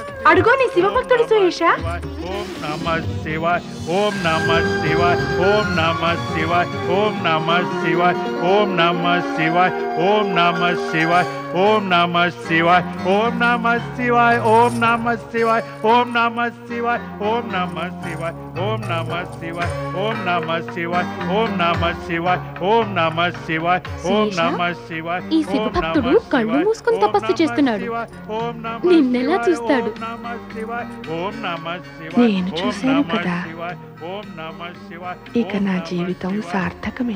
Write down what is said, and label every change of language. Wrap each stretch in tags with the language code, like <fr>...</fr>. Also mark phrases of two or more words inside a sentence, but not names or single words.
<te>అడుగో నీ శివభక్తుడు సుయేష.</te> <sa>ओम नमः शिवाय ओम नमः शिवाय ओम नमः शिवाय ओम नमः शिवाय ओम नमः शिवाय ओम नमः शिवाय ओम नमः शिवाय ओम नमः शिवाय ओम नमः शिवाय ओं नमः शिवाय ओं नमः शिवाय ओं नमः शिवाय ओं नमः शिवाय ओं नमः शिवाय ओं नमः शिवाय ओं नमः शिवाय.</sa> <te>ఈ శివభక్తుడు కళ్ళు మూసుకుని తపస్సు చేస్తున్నాడు. నిన్నెలా చూస్తాడు? నేను చూశాను కదా, ఇక నా జీవితం సార్థకమే.</te>